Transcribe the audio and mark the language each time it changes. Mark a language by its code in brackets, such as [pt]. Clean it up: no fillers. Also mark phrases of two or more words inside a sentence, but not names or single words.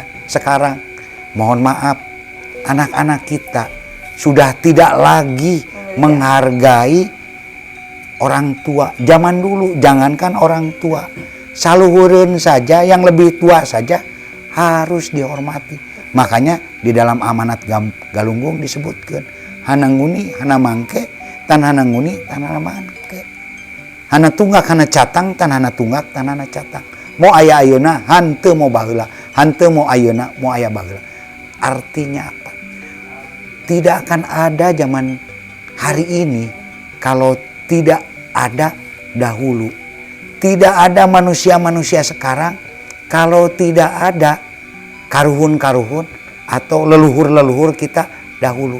[id] Sekarang, mohon maaf, anak-anak kita sudah tidak lagi menghargai orang tua. Zaman dulu, jangankan orang tua, saluhureun saja, yang lebih tua saja harus dihormati. Makanya di dalam amanat Galunggung disebutkan, [osn] hananguni, hana mangke, tan hananguni, tan hana mangke. Hana tunggak, hana catang, tan hana tunggak, tan hana catang. [su] Mau aya ayeuna, hanteu mau baheula. Hanteu mau ayeuna, mau aya baheula. [id] Artinya apa? Tidak akan ada zaman hari ini kalau tidak ada dahulu. Tidak ada manusia-manusia sekarang kalau tidak ada karuhun-karuhun atau leluhur-leluhur kita dahulu.